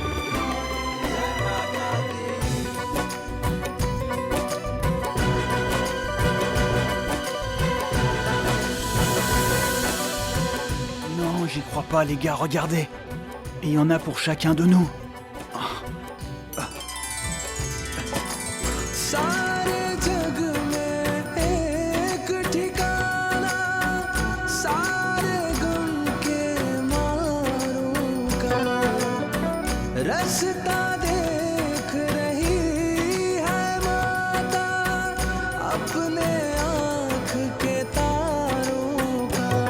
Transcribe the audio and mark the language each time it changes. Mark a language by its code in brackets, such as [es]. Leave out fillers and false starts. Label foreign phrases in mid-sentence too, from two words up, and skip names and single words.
[fr] Non, j'y crois pas, les gars, regardez. Et il y en a pour chacun de nous. [hi] सारे जग में एक ठिकाना सारे गम के मारों का रास्ता देख रही है माता अपने आँख के तारों का